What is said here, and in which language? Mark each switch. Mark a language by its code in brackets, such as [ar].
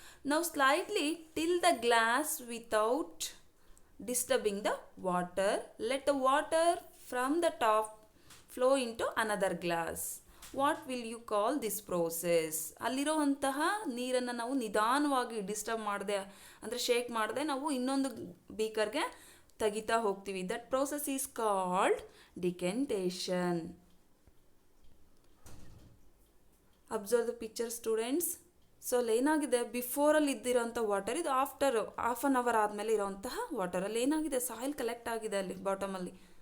[en] ನಾವು slightly tilt the glass without disturbing the water. Let the water from the top flow into another glass. What will you call this process? [kn] ಅಲ್ಲಿರೋಂತಹ ನೀರನ್ನು ನಾವು ನಿಧಾನವಾಗಿ disturb ಮಾಡದೆ, ಅಂದರೆ shake ಮಾಡದೆ ನಾವು ಇನ್ನೊಂದು ಬೀಕರ್ಗೆ ತೆಗಿತಾ ಹೋಗ್ತೀವಿ. [en] That process is called decantation. Observe the picture students. [kn] So ಅಲ್ಲಿ ಏನಾಗಿದೆ, ಬಿಫೋರಲ್ಲಿ ಇದ್ದಿರೋಂಥ ವಾಟರ್, ಇದು ಆಫ್ಟರ್ ಹಾಫ್ ಆನ್ ಅವರ್ ಆದಮೇಲೆ ಇರೋಂತಹ ವಾಟರಲ್ಲಿ ಏನಾಗಿದೆ, ಸಾಯಿಲ್ ಕಲೆಕ್ಟ್ ಆಗಿದೆ ಅಲ್ಲಿ ಬಾಟಮಲ್ಲಿ.